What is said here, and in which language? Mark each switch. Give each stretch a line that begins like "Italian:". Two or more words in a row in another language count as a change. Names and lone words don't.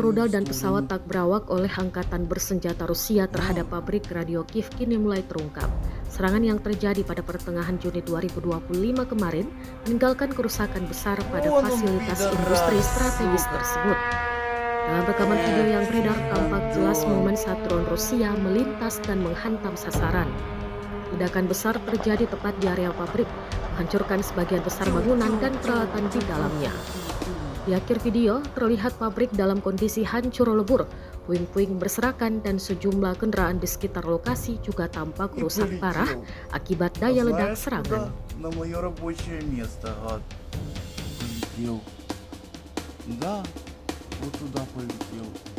Russian: в мою
Indonesian: rudal dan
Russian: сторону.
Indonesian: pesawat tak berawak oleh angkatan bersenjata Rusia terhadap pabrik radio Kiev kini mulai terungkap. Serangan yang terjadi pada pertengahan Juni 2025 kemarin meninggalkan kerusakan besar pada
Russian: Вон он,
Indonesian: fasilitas
Russian: пидорас,
Indonesian: industri strategis
Russian: сука.
Indonesian: tersebut. Dalam rekaman video yang beredar tampak jelas
Russian: Гандон.
Indonesian: momen saat drone Rusia melintas dan menghantam sasaran. Ledakan besar terjadi tepat di area pabrik, menghancurkan sebagian besar bangunan dan peralatan di dalamnya. Di akhir video, terlihat pabrik dalam kondisi hancur lebur, puing-puing berserakan dan sejumlah kendaraan di sekitar lokasi juga tampak
Russian: И
Indonesian: rusak parah
Russian: полетел.
Indonesian: akibat
Russian: А
Indonesian: daya ledak
Russian: знаешь
Indonesian: serangan.
Russian: куда? На мое рабочее место, гад. Полетел. Да, вот туда полетел.